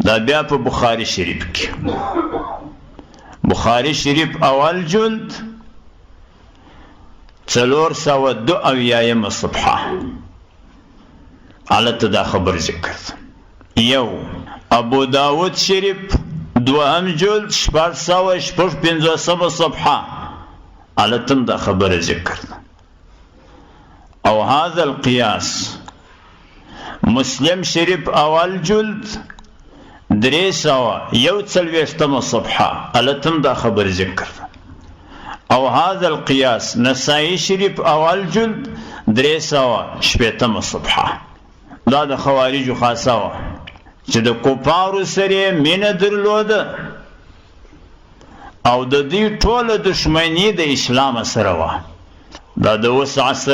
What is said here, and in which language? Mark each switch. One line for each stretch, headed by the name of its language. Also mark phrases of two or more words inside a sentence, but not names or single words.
Pashto: دا بیا په بخاري شریف کې بخاري شریف اول جلد 472 صفحه حالت دا خبر ذکر یو ابو داود شریف دوهم جلد 455 صفحه حالتم دا خبر ذکر او
Arabic: هذا القياس
Pashto: مسلم شریف اول جلد 341 صفحه حالتم دا خبر ذکر او
Arabic: هذا القياس
Pashto: نسائی شریف اول جلد 380 صفحه دا د خوارجو خاصه وه چې د کفارو سره مینه درلوده او د دې ټوله دشمنی د اسلام سره وه دا د اوس عصر